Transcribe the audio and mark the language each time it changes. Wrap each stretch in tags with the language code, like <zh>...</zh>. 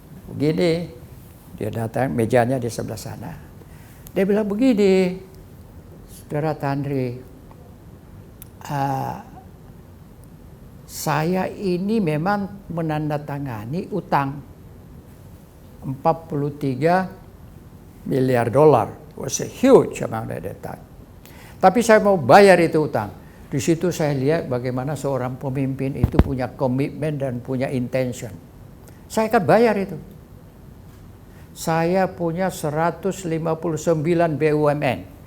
<id>Begini, dia datang, mejanya di sebelah sana. Dia bilang begini, saudara Tan Sri, uh, saya ini memang menandatangani utang 43 miliar dolar.</id> <en>Was a huge amount at that time.</en> <id>Tapi saya mau bayar itu utang. Di situ saya lihat bagaimana seorang pemimpin itu punya komitmen dan punya intention. Saya akan bayar itu. Saya punya 159 BUMN.</id>